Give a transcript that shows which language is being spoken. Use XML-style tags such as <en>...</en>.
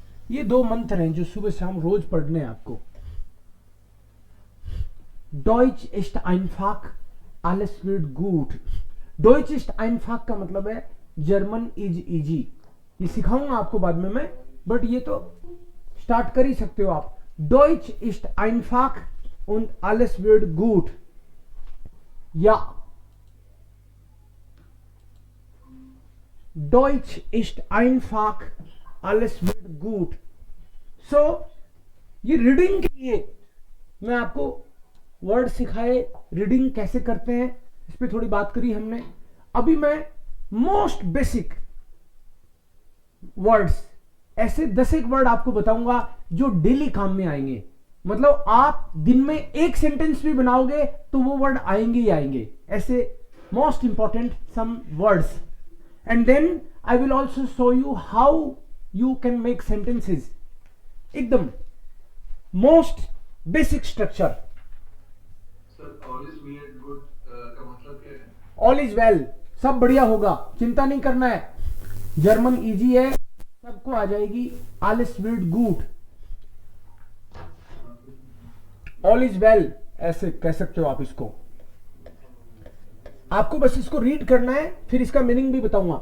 <hi>ये दो मंत्र हैं जो सुबह शाम रोज पढ़ने हैं आपको.</hi> <de>Deutsch ist einfach. Alles wird gut. Deutsch ist einfach</de> <hi>का मतलब है जर्मन इज इजी. ये सिखाऊंगा आपको बाद में मैं, बट ये तो स्टार्ट कर ही सकते हो आप.</hi> <de>Deutsch ist einfach und alles wird gut. Ja. Deutsch ist einfach, alles wird gut.</de> <hi>So, ये रीडिंग के लिए मैं आपको वर्ड सिखाए, रीडिंग कैसे करते हैं इस पे थोड़ी बात करी हमने. अभी मैं मोस्ट बेसिक वर्ड्स, ऐसे 10 एक वर्ड आपको बताऊंगा जो डेली काम में आएंगे. मतलब आप दिन में एक सेंटेंस भी बनाओगे तो वो वर्ड आएंगे ही आएंगे. ऐसे most important some words.</hi> <en>And then I will also show you how you can make sentences.</en> <hi>एकदम</hi> <en>most basic structure. Sir, all is well good</en> <hi>का मतलब क्या है?</hi> <en>All is well,</en> <hi>सब बढ़िया होगा, चिंता नहीं करना है. जर्मन इजी है, सबको आ जाएगी.</hi> <de>Alles wird gut.</de> <en>All is well</en> <hi>ऐसे कह सकते हो आप इसको. आपको बस इसको रीड करना है, फिर इसका मीनिंग भी बताऊंगा.</hi>